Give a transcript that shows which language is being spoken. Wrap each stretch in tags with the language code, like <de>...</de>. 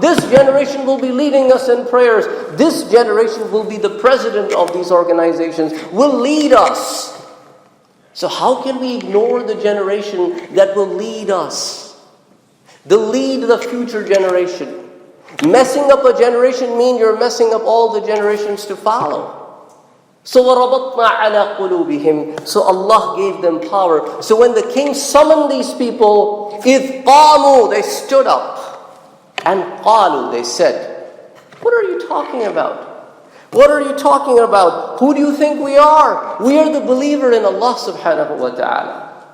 <en>This generation will be leading us in prayers. This generation will be the president of these organizations, will lead us. So how can we ignore the generation that will lead us? Lead the future generation. Messing up a generation means you're messing up all the generations to follow.</en> <ar>So وَرَبَطْنَا عَلَىٰ قُلُوبِهِمْ.</ar> <en>So Allah gave them power. So when the king summoned these people,</en> <ar>إِذْ قَامُوا,</ar> <en>they stood up. And</en> <ar>قَالُوا,</ar> <en>they said, what are you talking about? What are you talking about? Who do you think we are? We are the believer in Allah subhanahu wa ta'ala.</en>